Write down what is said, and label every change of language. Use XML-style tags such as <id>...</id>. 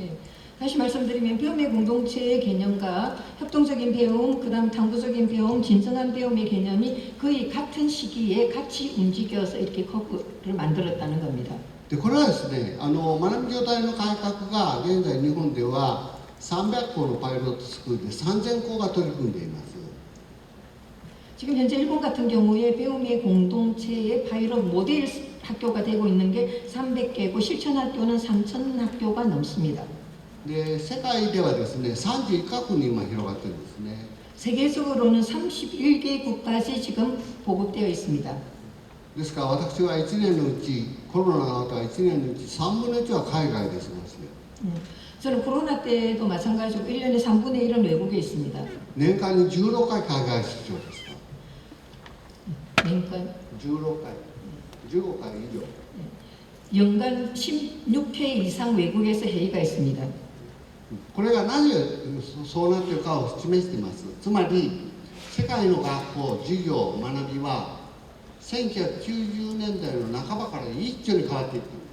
<ko>예, 다시 말씀드리면 배움의 공동체의 개념과 협동적인 배움, 그 다음 탐구적인 배움, 진정한 배움의 개념이 거의 같은 시기에 같이 움직여서 이렇게 커브를 만들었다는 겁니다.</ko> <ja>でこれはですね、学び業態の改革が現在日本では300校のパイロットスクールで3000校が取り組んでいます。</ja> <ko>지금 현재 일본 같은 경우에 배움의 공동체의 파일럿 모델 학교가 되고 있는 게 300개고 실천 학교는 3,000 학교가 넘습니다.</ko> <ja>で世界ではですね、31カ国に今広がってるんですね。</ja> <ko>세계적으로는 31개국까지 지금 보급되어 있습니다.</ko> <ja>ですから私は1年のうち、コロナの後は1年のうち3分の1は海外で過ごす。</ja> <ko>저는 코로나 때도 마찬가지로 1년에 3분의 1은 외국에 있습니다.</ko> <ja>年間に16回海外出張ですか。年間 16回、15回以上。</ja> <ko>연간 16회 이상 외국에서 회의가 있습니다.</ko> <ja>これがなぜそうなっているかを示しています。つまり世界の学校、授業、学びは1990年代の半ばから一挙に変わっていく。</ja>